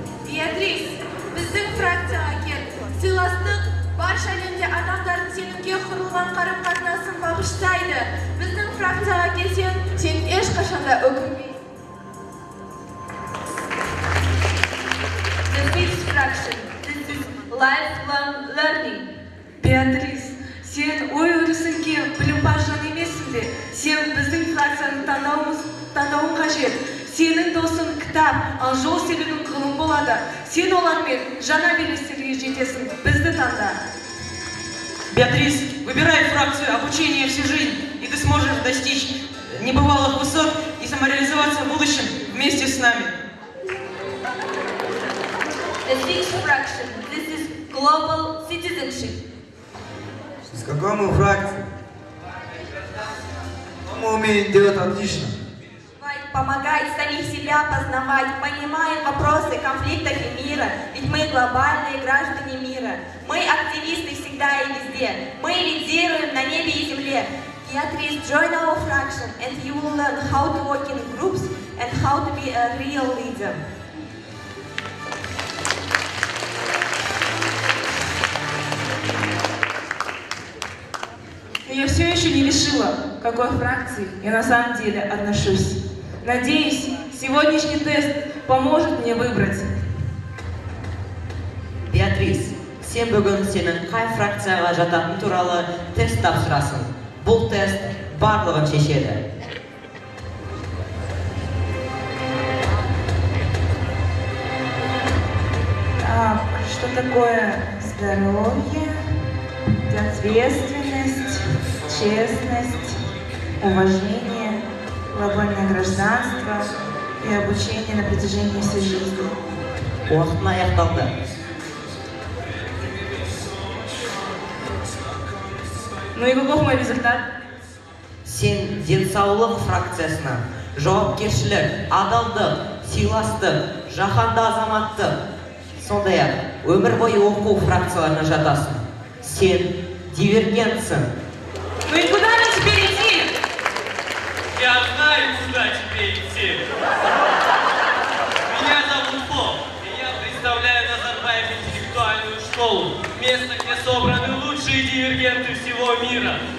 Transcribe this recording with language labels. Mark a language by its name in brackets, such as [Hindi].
[Kazakh] Беатрис, біздің фракцияға кел. Сыйластық барша әлемде адамдардың сенімге құрылған қарым-қатынасын бағыштайды. Біздің фракцияға келсең, сен ешқашанда өкінбейсің. [English] The fifth fraction. This is lifelong learning. [Kazakh] Беатрис, сен ой өрісіңге білімпазжан емессің бе? Сен біздің фракцияны таңдауың қажет. Сенің досың кітап, ал жол серігің ғылым болады. Сен олармен жаңа белестерге жетесің. Бізді таңда. [Russian] Беатрис, выбирай фракцию обучения всю жизнь, и ты сможешь достичь небывалых высот и самореализоваться в будущем вместе с нами. [English] The sixth fraction. This is global citizenship. [Russian] С какой мы фракции? Мы умеем делать отлично. Помогать самих себя познавать, понимаем вопросы конфликтов и мира, ведь мы глобальные граждане мира. Мы активисты всегда и везде. Мы лидируем на небе и земле. [English] Beatrice, join our fraction and you will learn how to work in groups and how to be a real leader. [Russian] Но я все еще не решила, к какой фракции я на самом деле отношусь. Надеюсь, сегодняшний тест поможет мне выбрать. [Kazakh] Беатрис, сен бүгін сенің қай фракцияға жататыны туралы тест тапсырасың. Бұл тест барлығын шешеді. [Russian] Так, что такое здоровье, ответственность, честность, уважение, глобальное гражданство и обучение на протяжении всей жизни. [Kazakh] Уақытын аяқталды. [Russian] Ну и каков мой результат? [Kazakh] Сен денсаулық фракциясына жауапкершілік, адалдық, сыйластық, жаһанды азаматтық, сондай-ақ өмір бойы оқу фракцияларына жатасың. Сен дивергентсің. [Russian] Ну и куда нам теперь идти? Я знаю, куда тебе идти. Меня зовут Боб, и я представляю Назарбаев интеллектуальную школу. Место, где собраны лучшие дивергенты всего мира.